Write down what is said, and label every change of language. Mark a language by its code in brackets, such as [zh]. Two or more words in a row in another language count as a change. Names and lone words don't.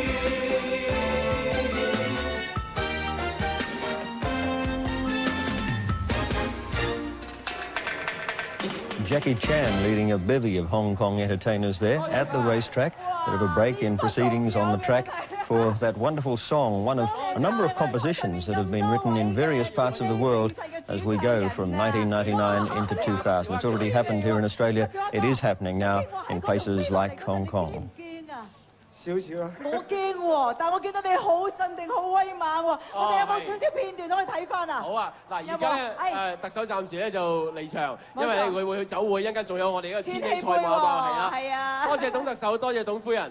[en] Jackie Chan leading a bevy of Hong Kong entertainers there at the racetrack. Bit of a break in proceedings on the track for that wonderful song, one of a number of compositions that have been written in various parts of the world as we go from 1999 into 2000. It's already happened here in Australia. It is happening now in places like Hong Kong. [yue] 少少啊！我驚喎，但我見到你好鎮定、好威猛喎。我哋有冇少少片段可以睇翻啊？好啊！嗱，而家咧特首暫時咧就離場，因為佢會去走會，一陣間仲有我哋嗰個千禧賽馬嘛，係啊！多謝董特首，多謝董夫人，